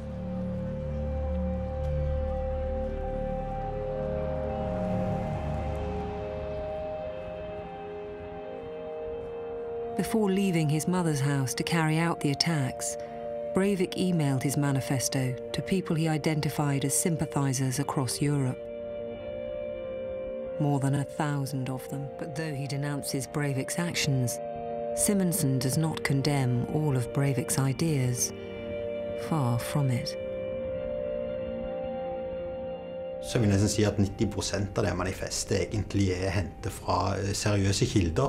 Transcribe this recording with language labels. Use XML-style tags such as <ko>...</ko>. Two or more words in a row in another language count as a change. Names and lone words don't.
<en>Before leaving his mother's house to carry out the attacks, Breivik emailed his manifesto to people he identified as sympathizers across Europe. More than 1,000 of them. But though he denounces Breivik's actions, Simonsen does not condemn all of Breivik's ideas. Far from it.</en> <no>Så vil jeg nesten si at 90% av det manifestet egentlig hentet fra seriøse kilder.</no>